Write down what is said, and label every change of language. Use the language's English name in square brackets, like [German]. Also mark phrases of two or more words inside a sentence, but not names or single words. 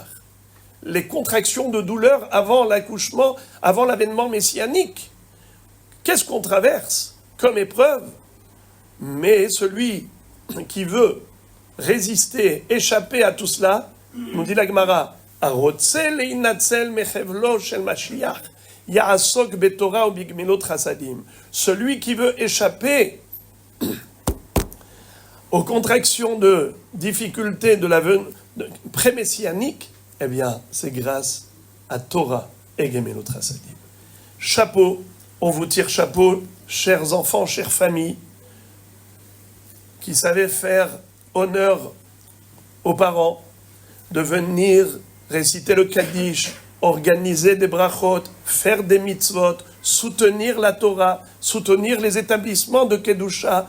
[French] Les contractions de douleur avant l'accouchement, avant l'avènement messianique. Qu'est-ce qu'on traverse comme épreuve? Mais celui qui veut résister, échapper à tout cela, nous dit la Gemara, [Hebrew] הרוצה להינצל מחבלו של משיח, יעסוק בתורה ובגמילות חסדים. [French] Celui qui veut échapper aux contractions de difficultés de la pré-messianique, eh bien, c'est grâce à Torah et [Hebrew] גמילות חסדים. [French] Chapeau, on vous tire chapeau, chers enfants, chères familles, qui savaient faire honneur aux parents, de venir réciter le Kaddish, organiser des brachot, faire des mitzvot, soutenir la Torah, soutenir les établissements de Kedusha.